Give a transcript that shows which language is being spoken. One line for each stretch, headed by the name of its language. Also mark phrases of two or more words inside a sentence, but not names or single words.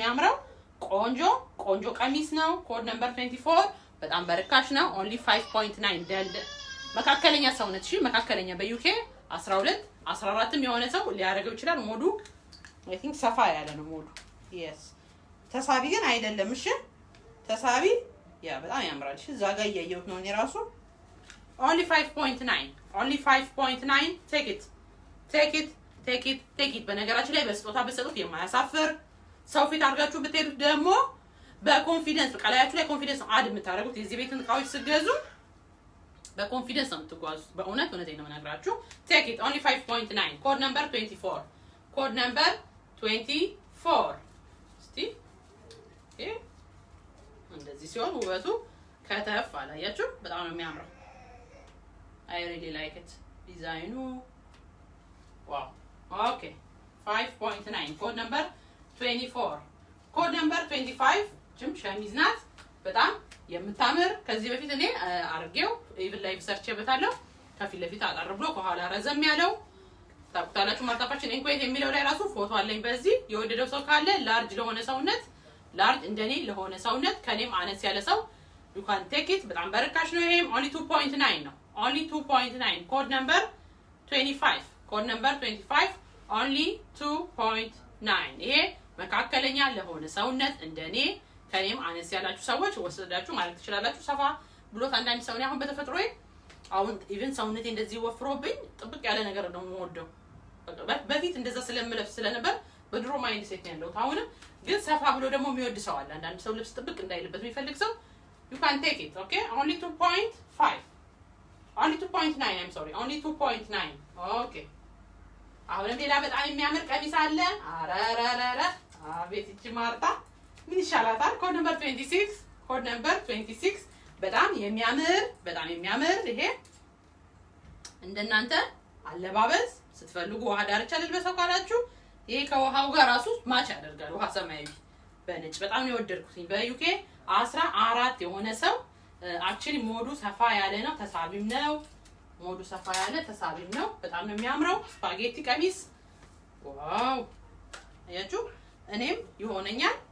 Amharic: የሚያምረው ቆንጆ ቀሚስ ነው
English: code number
Amharic: 24 በጣም በርካሽ ነው only 5.9 ደል መካከለኛ ሰውነት እሺ መካከለኛ በዩኬ 12 14ም የሆነ ሰው ሊያደርገው ይችላል ሞዱ
English: I think
Amharic: ሰፋ ያለ ነው ሞዱ yes ተሳቢ ግን አይደለም እሺ ተሳቢ ያ በጣም ያምራል እሺ ዛጋ ያየሁት ነው እኔ ራሱ only 5.9
English: take it
Amharic: በነገራችን ላይ በስጦታ በሰጡት የማያሳፍር ሰው ፊት አድርጋችሁ ብትሄዱ ደግሞ በኮንፊደንስ ቀላያችሁ ላይ
English: confidence add
Amharic: የምታደርጉት የዚህ ቤት እቃዎች ሲገዙ በኮንፊደንስ ነው የምትጓዙት በእውነት ነው የምነግራችሁ
English: take it
Amharic: only 5.9
English: code number
Amharic: 24 እስቲ እንደዚህ ሲሆን ውበቱ ከተፍ አላያችሁ በጣም ነው የሚያምረው
English: I really like it
Amharic: ዲዛይኑ
English: wow okay
Amharic: 5.9
English: code number
Amharic: 24
English: code number
Amharic: 25 ጅም ሸሚዝ ናት በጣም የምታምር ከዚህ በፊት እኔ አርጌው
English: even live
Amharic: ሰርችበታለሁ ከፊት ለፊት አጣር ብሎ ከኋላ ረዘም ያለው ታውቃላችሁ ማርታፋችን ኢንኩዌት የሚለው ላይ ራሱ ፎቶ አለኝ በዚህ የወደደው ሰው ካለ ላርጅ ለሆነ ሰውነት ላርጅ እንደኔ ለሆነ ሰውነት ከኔም አነስ ያለ ሰው
English: you can take it
Amharic: በጣም በርካሽ ነው ይሄም only 2.9 ነው only 2.9
English: code number
Amharic: 25 only 2.9 ይሄ መካከለኛ ለሆነ ሰውነት እንደኔ ከኔም አነስ ያላችሁ ሰዎች ወሰዳችሁ ማለት ትችላላችሁ ሰፋ ብሎት አንዳንድ ሰው አሁን በተፈጥሮዬ አሁን ኢቭን ሰውነቴ እንደዚህ ወፍሮብኝ ጥብቅ ያለ ነገር ነው የምወደው በፊት እንደዛ ስለምለብስ ስለነበር በድሮ ማይንድ ሴት ነው ያለው አሁን ግን ሰፋ ብሎ ደግሞ የሚወድ ሰው አለ አንዳንድ ሰው ልብስ ጥብቅ እንዳይልበት የሚፈልግ ሰው
English: you can take it okay only 2.5 only 2.9 I'm sorry only 2.9 okay
Amharic: አሁን ሌላ በጣም የሚያምር ቀሚስ አለ አራራራራ አቤት እቺ ማርታ ምን ይሻላታል
English: code number
Amharic: 26 በጣም የሚያምር ይሄ እንደናንተ አለባበስ ስትፈልጉ ውሃ ዳርቻ ልልበሰው ካላችሁ ይሄ ከውሃው ጋር ራሱ ማች ያደርጋል ውሃ ሰማያዊ በነጭ በጣም ነው የወደድኩት በዩኬ 14 የሆነ ሰው actually ሞዱ ሰፋ ያለ ነው ተሳቢም ነው ሞዱ ሰፋ ያለ ተሳቢም ነው በጣም ነው የሚያምረው ስፓጌቲ ቀሚስ ዋው አያችሁ እኔም ይሆነኛል